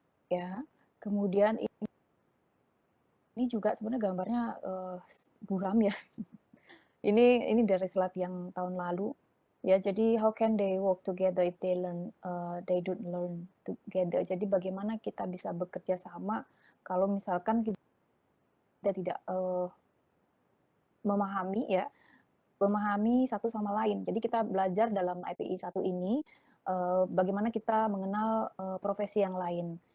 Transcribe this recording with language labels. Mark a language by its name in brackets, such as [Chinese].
[Indonesian] Ya. Kemudian ini juga sebenarnya gambarnya buram ya. Ini dari slide yang tahun lalu. Ya, jadi [English] how can they work together if they don't learn together. [Indonesian] Jadi bagaimana kita bisa bekerja sama kalau misalkan kita tidak memahami satu sama lain. Jadi kita belajar dalam IPI 1 ini bagaimana kita mengenal profesi yang lain.